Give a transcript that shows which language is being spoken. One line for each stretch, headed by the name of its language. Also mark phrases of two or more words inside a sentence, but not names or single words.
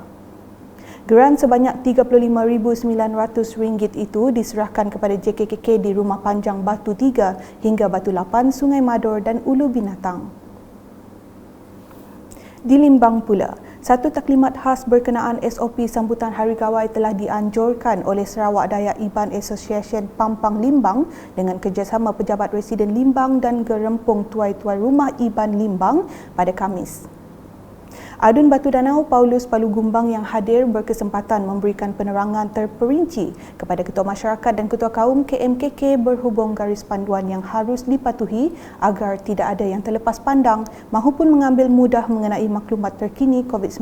Malay: Geran sebanyak RM35,900 itu diserahkan kepada JKKK di Rumah Panjang Batu 3 hingga Batu 8, Sungai Mador dan Ulu Binatang. Di Limbang pula, Satu taklimat khas berkenaan SOP sambutan Hari Gawai telah dianjurkan oleh Sarawak Dayak Iban Association Pampang Limbang dengan kerjasama pejabat residen Limbang dan gerempung tuai-tuai rumah Iban Limbang pada Khamis. Adun Batu Danau Paulus Palu Gumbang yang hadir berkesempatan memberikan penerangan terperinci kepada Ketua Masyarakat dan Ketua Kaum KMKK berhubung garis panduan yang harus dipatuhi agar tidak ada yang terlepas pandang mahupun mengambil mudah mengenai maklumat terkini COVID-19.